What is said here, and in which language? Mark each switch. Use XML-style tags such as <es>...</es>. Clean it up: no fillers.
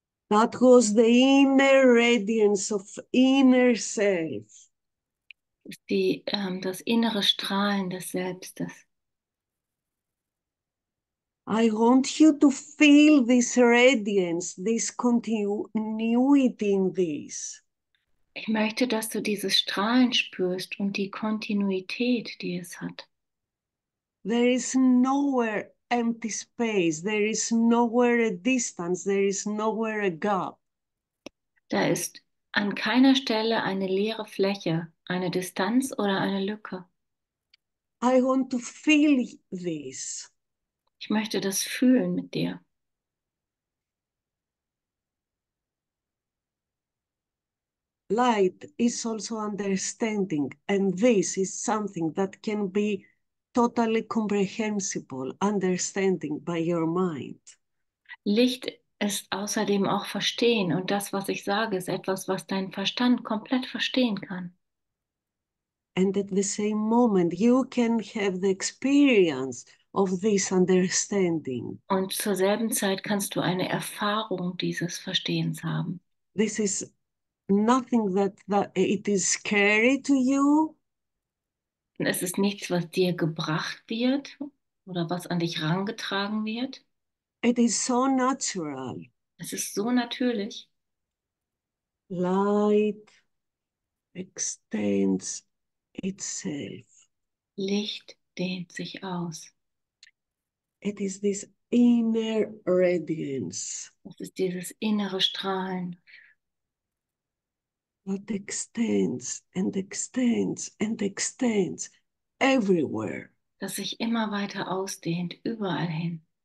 <en>That was the inner radiance of inner self.</en> <de>Das innere Strahlen des Selbstes.</de> <en>I want you to feel this radiance, this continuity in this.</en> <de>Ich möchte, dass du dieses Strahlen spürst und die Kontinuität, die es hat.</de> <en>There is nowhere empty space. There is nowhere a distance. There is nowhere a gap.</en> <de>Da ist an keiner Stelle eine leere Fläche, eine Distanz oder eine Lücke.</de> <en>I want to feel this.</en> <de>Ich möchte das fühlen mit dir.</de> <en>Light is also understanding, and this is something that can be totally comprehensible, understanding by your mind.</en> <de>Licht ist außerdem auch Verstehen und das, was ich sage, ist etwas, was dein Verstand komplett verstehen kann.</de> <en>And at the same moment, you can have the experience of this understanding.</en> <de>Und zur selben Zeit kannst du eine Erfahrung dieses Verstehens haben.</de> <en>This is nothing that it is scary to you.</en> <de>Und es ist nichts, was dir gebracht wird oder was an dich herangetragen wird.</de> <en>It is so natural.</en> <de>Es ist so natürlich.</de> <en>Light extends itself.</en> <de>Licht dehnt sich aus.</de> <en>It is this inner radiance</en> <de>Es ist dieses innere Strahlen,</de> <en>that extends and extends and extends everywhere.</en> <de>das sich immer weiter ausdehnt, überall hin.</de>